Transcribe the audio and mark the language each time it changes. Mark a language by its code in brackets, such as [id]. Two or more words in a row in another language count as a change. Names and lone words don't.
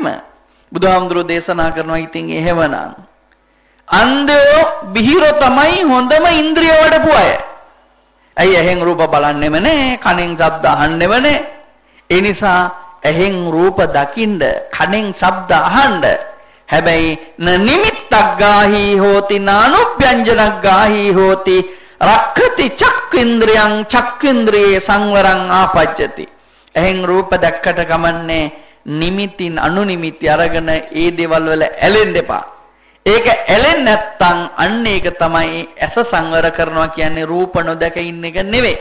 [si] බුදුහාමුදුරුවෝ දේශනා කරනවා ඉතින් එහෙමනම් අන්ධයෝ බිහිරෝ තමයි හොඳම ඉන්ද්‍රිය වඩපු අය. ඇයි එහෙන් රූප බලන්නෙම නැහැ, කනෙන් ශබ්ද අහන්නෙම නැහැ. ඒ නිසා එහෙන් රූප දකින්න, කනෙන් ශබ්ද අහන්න. [pi] හැබැයි නිමිත්තක් ගාහි හෝති නානුභ්‍යංජනක් ගාහි හෝති රක්ඛති චක්ඛේන්ද්‍රයන් චක්ඛේන්ද්‍රයේ සංවරං ආපජ්ජති. [si] එහෙන් රූප දැක්කට ගමන්නේ නිමිතින් අනුනිමිති අරගෙන ඒ දේවල් වල ඇලෙන්න එපා. ඒක ඇලෙන්නේ නැත්තම් අන්න ඒක තමයි ඇස සංවර කරනවා කියන්නේ රූප නොදක ඉන්න එක නෙවෙයි.